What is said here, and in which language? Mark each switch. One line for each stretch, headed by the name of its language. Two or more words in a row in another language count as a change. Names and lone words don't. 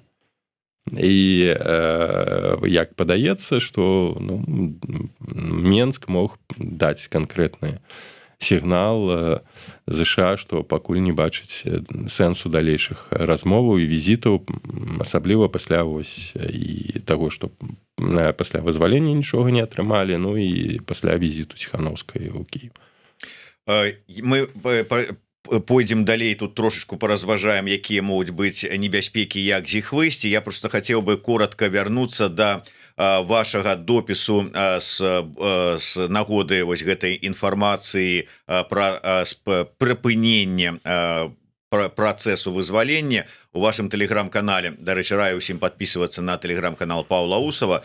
Belarusian: І як падаецца, што ну, Менск мог даць канкрэтны сігнал ЗША, што пакуль не бачыць сэнсу далейшых размоваў і візітаў, асабліва пасля вось і таго, што пасля вызвалення нічога не атрымалі, ну і пасля візіту Ціханаўскай у Кіев. Мы пойдем далей, тут трошечку поразважаем, якія могуць быць небяспекі, як з іх выйсці.
Russian: Я просто хотел бы коротко вернуться
Belarusian: до вашага допісу з нагоды вось гэтай інфармацыі пра прыпыненне працэсу вызвалення у
Russian: вашем телеграм-канале.
Belarusian: Дарэчы, раю усім
Russian: подписываться на телеграм-канал
Belarusian: Паўла Усова.